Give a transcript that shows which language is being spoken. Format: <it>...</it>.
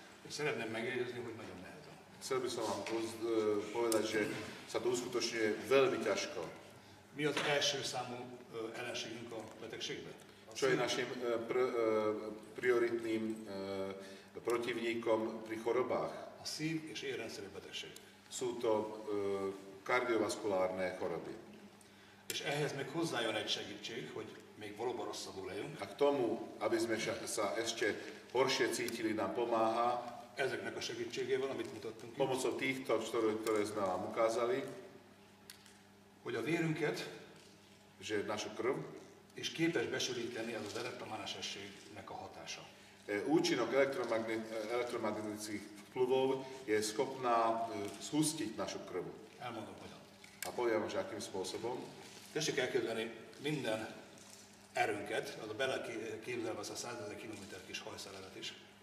<hu>Szeretném megjegyezni, hogy nagyon nehezen.</hu> <sk>Chcel by som vám povedať, že sa to uskutočňuje veľmi ťažko.</sk> <hu>Mi az első számú ellenségünk a betegségben?</hu> <sk>Čo je našim prioritným protivníkom pri chorobách?</sk> <hu>A szív- és érrendszeri betegség.</hu> <sk>Sú to kardiovaskulárne choroby.</sk> <hu>És ehhez még hozzájön egy segítség, hogy még valóban rosszabbul lejünk.</hu> <sk>A k tomu, aby sme sa ešte horšie cítili, nám pomáha</sk> <hu>Ezeknek a segítségével, amit mutattunk ki,</hu> <sk>pomocou týchto, ktoré sme vám ukázali,</sk> <hu>hogy a vérünket</hu> <sk>že našu krv,</sk> <hu>és képes besűríteni az elektromágnesességnek a hatása.</hu> <sk>účinok elektromagnetických vplyvov je schopná zhustiť našu krv.</sk> <hu>Elmondom hogyan.</hu> <sk>A poviem, že akým spôsobom.</sk> <hu>Tessék elképzelni minden erőnket, az a beleképzelve az a 100 000 kilométer kis hajszelevet is.</hu>